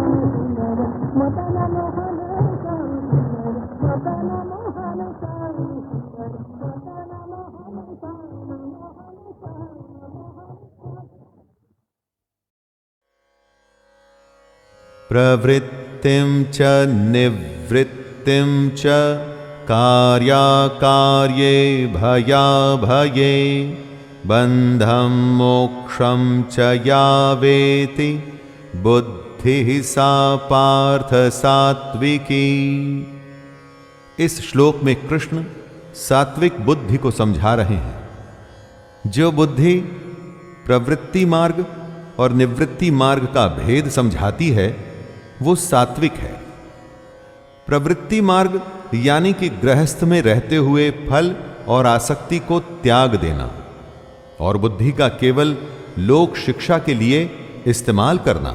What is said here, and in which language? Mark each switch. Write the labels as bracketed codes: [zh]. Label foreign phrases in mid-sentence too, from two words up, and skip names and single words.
[hi] सुंदर मदन मोहन श्याम सुंदर मदन मोहन श्याम सुंदर मदन मोहन श्याम [sa] प्रवृत्तिं च निवृत्तिं च कार्याकार्ये भयाभये बन्धं मोक्षं च या वेति बुद्धिः सा पार्थ सात्विकी। [hi] इस श्लोक में कृष्ण सात्विक बुद्धि को समझा रहे हैं। जो बुद्धि प्रवृत्ति मार्ग और निवृत्ति मार्ग का भेद समझाती है वो सात्विक है। प्रवृत्ति मार्ग यानी कि गृहस्थ में रहते हुए फल और आसक्ति को त्याग देना और बुद्धि का केवल लोक शिक्षा के लिए इस्तेमाल करना।